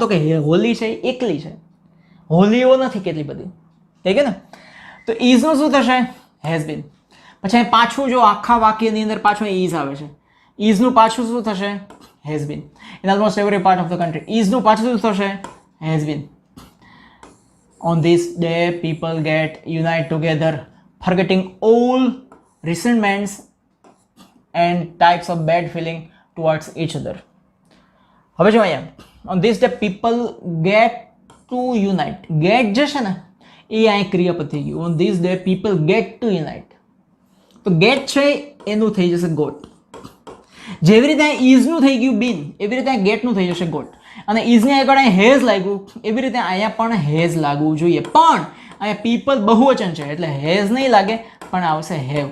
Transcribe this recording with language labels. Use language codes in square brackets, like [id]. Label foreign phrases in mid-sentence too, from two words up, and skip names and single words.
[gu] તો કે હોલી છે એ એકલી છે, હોલીઓ નથી કેટલી બધી, થઈ ગયું ને. તો ઇઝનું શું થશે? [en] has been. [gu] પછી પાછું જો આખા વાક્યની અંદર પાછું ઇઝ આવે છે, ઇઝનું પાછું શું થશે? [en] has been. In almost every part of the country ઇઝનું [gu] પાછું શું થશે? [en] has been. On this day people get unite together forgetting all resentments and types of bad feeling towards each other. [gu] હવે જો અહીંયા [en] on this day people get to unite. [gu] get જે છે ને એ અહીં ક્રિયાપદ થઈ ગયું. [en] on this day people get to unite. [gu] તો ગેટ છે એનું થઈ જશે ગોટ. જેવી રીતે ઇઝનું થઈ ગયું બીન, એવી રીતે ગેટનું થઈ જશે ગોટ. અને ઇઝની આગળ અહીં હેઝ લાગ્યું, એવી રીતે અહીંયા પણ હેઝ લાગવું જોઈએ. પણ અહીંયા પીપલ બહુવચન છે એટલે હેઝ નહીં લાગે, પણ આવશે હેવ.